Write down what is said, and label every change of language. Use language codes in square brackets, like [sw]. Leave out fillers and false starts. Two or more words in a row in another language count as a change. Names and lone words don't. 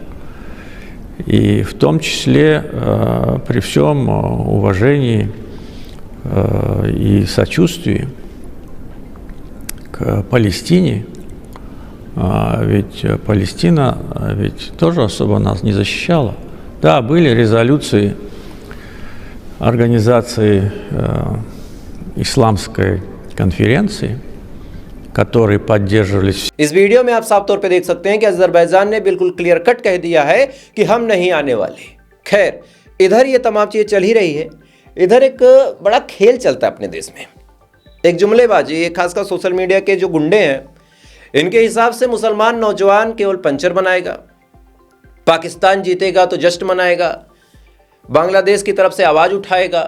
[ru] И в том числе при всем уважении и сочувствии к Палестине, ведь Палестина ведь тоже особо нас не защищала. Да, были резолюции организации исламской конференции, которые поддерживались. [hi] इस वीडियो में आप साफ तौर पे देख सकते हैं कि अजरबैजान ने बिल्कुल [en] clear cut [hi] कह दिया है कि हम नहीं आने वाले। खैर, इधर ये तमाम चीजें चल ही रही है, इधर एक बड़ा खेल चलता है अपने देश में, एक जुमलेबाजी। खासकर [en] social media [hi] के जो गुंडे हैं, इनके हिसाब से मुसलमान नौजवान केवल पंचर बनाएगा, पाकिस्तान जीतेगा तो जश्न मनाएगा, बांग्लादेश की तरफ से आवाज उठाएगा।